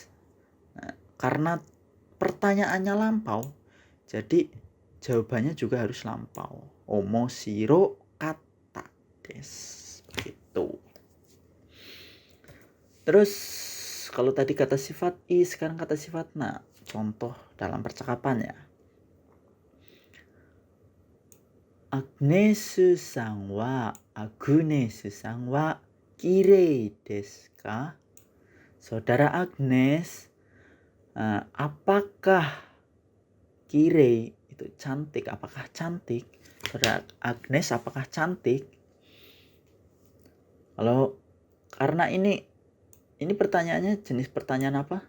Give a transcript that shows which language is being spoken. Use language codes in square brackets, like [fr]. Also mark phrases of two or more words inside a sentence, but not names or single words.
[id] Nah, karena pertanyaannya lampau, jadi jawabannya juga harus lampau. [ja] Omoshiro kata desu. Begitu. [id] Terus kalau tadi kata sifat i, sekarang kata sifat na. Contoh dalam percakapan ya. [ja] Agnes-san wa kirei desu ka? [id] Saudara Agnes, apakah kirei itu cantik? Apakah cantik? Saudara Agnes apakah cantik? Kalau karena ini pertanyaannya jenis pertanyaan apa?